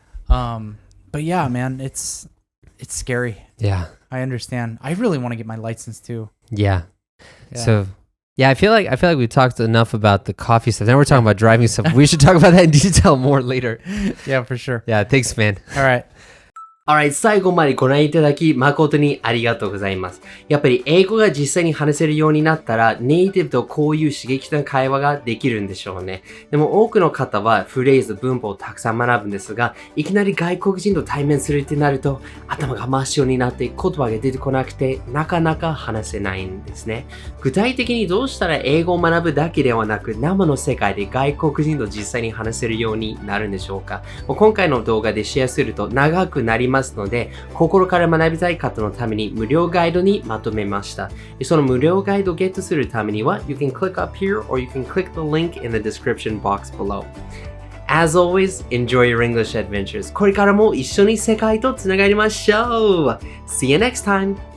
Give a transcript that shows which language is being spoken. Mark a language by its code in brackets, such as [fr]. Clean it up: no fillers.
[en] But yeah, man, it's scary. Yeah. I understand. I really want to get my license too. Yeah. So, I feel like we talked enough about the coffee stuff. Now we're talking about driving stuff. We should talk about that in detail more later. Yeah, for sure. Yeah, thanks, man. All right. [ja] Alright, 最後までご覧いただき誠にありがとうございます。やっぱり英語が実際に話せるようになったらネイティブとこういう刺激的な会話ができるんでしょうね。でも多くの方はフレーズ、文法をたくさん学ぶんですが、いきなり外国人と対面するってなると頭が真っ白になって言葉が出てこなくてなかなか話せないんですね。具体的にどうしたら英語を学ぶだけではなく生の世界で外国人と実際に話せるようになるんでしょうか。今回の動画でシェアすると長くなりますので、心から学びたい方のために無料ガイドにまとめました。その無料ガイドをゲットするためには [en] You can click up here or you can click the link in the description box below. As always, enjoy your English adventures. [ja] これからも一緒に世界とつながりましょう。 [en] See you next time!